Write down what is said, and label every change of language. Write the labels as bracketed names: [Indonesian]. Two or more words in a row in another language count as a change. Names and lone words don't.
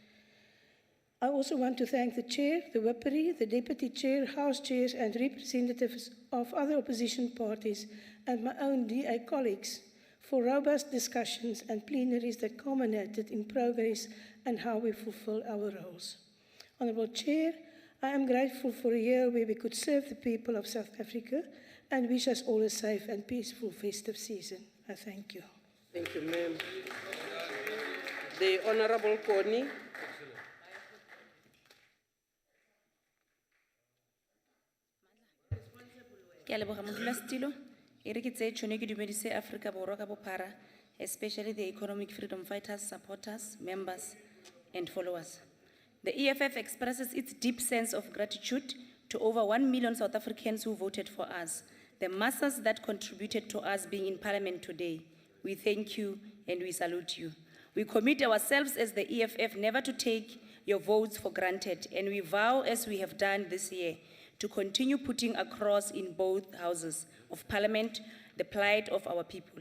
[English] I also want to thank the Chair, the Whippery, the Deputy Chair, House Chairs and representatives of other opposition parties and my own DA colleagues for robust discussions and plenaries that culminated in progress and how we fulfill our roles. Honourable Chair, I am grateful for a year where we could serve the people of South Africa and wish us all a safe and peaceful festive season. I thank you. Thank you, ma'am. The Honourable Connie. [Northern Sotho] Ke a leboga modulasetilo e re ke tseye tšhono ke dumedise Afrika Borwa ka bophara, [English] especially the economic freedom fighters, supporters, members and followers. The EFF expresses its deep sense of gratitude to over 1 million South Africans who voted for us, the masses that contributed to us being in Parliament today. We thank you and we salute you. We commit ourselves as the EFF never to take your votes for granted, and we vow, as we have done this year, to continue putting across in both houses of Parliament the plight of our people.